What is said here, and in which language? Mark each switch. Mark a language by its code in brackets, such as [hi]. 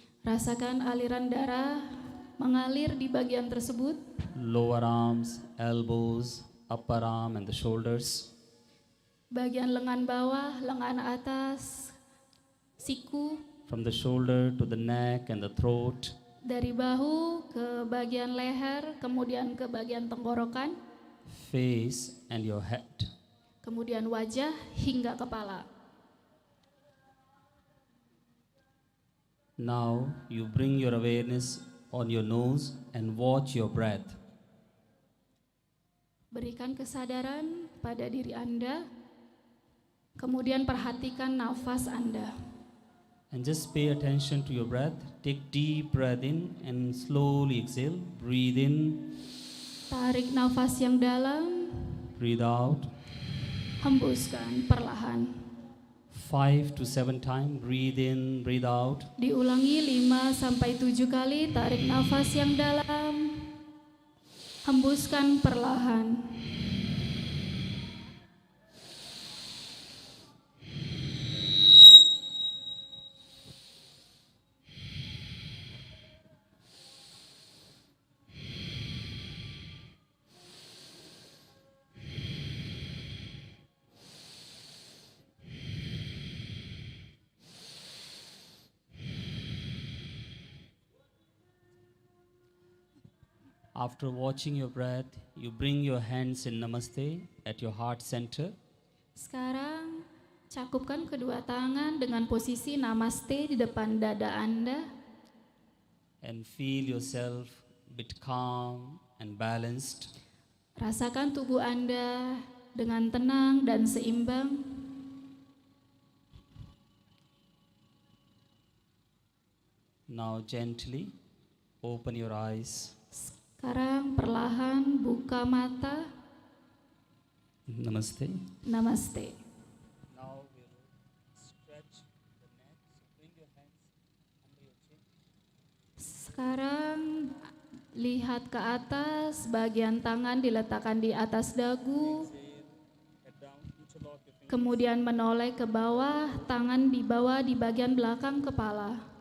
[id] rasakan aliran darah mengalir di bagian tersebut, [en] lower arms, elbows, upper arm and the shoulders. [id] bagian lengan bawah, lengan atas, siku, [en] From the shoulder to the neck and the throat, [id] dari bahu ke bagian leher, kemudian ke bagian tenggorokan, [en] face and your head. [id] kemudian wajah hingga kepala. [en] Now you bring your awareness on your nose and watch your breath. [id] Berikan kesadaran pada diri Anda, kemudian perhatikan nafas Anda. [en] And just pay attention to your breath. Take deep breath in and slowly exhale. Breathe in, [id] Tarik nafas yang dalam, [en] breathe out. [id] hembuskan perlahan. [en] 5 to 7 times. Breathe in, breathe out. [id] Diulangi 5-7 kali, tarik nafas yang dalam, hembuskan perlahan. [en] After watching your breath, you bring your hands in Namaste at your heart center. [id] Sekarang, cakupkan kedua tangan dengan posisi namaste di depan dada Anda. [en] And feel yourself a bit calm and balanced. [id] Rasakan tubuh Anda dengan tenang dan seimbang. [en] Now gently open your eyes. [id] Sekarang perlahan buka mata. [en] Namaste. [id] Namaste. [en] Now we will stretch the neck. So bring your hands under your chin. [id] Sekarang lihat ke atas, bagian tangan diletakkan di atas dagu, [en] Exhale, head down, interlock your fingers. [id] kemudian menoleh ke bawah, tangan dibawa di bagian belakang kepala.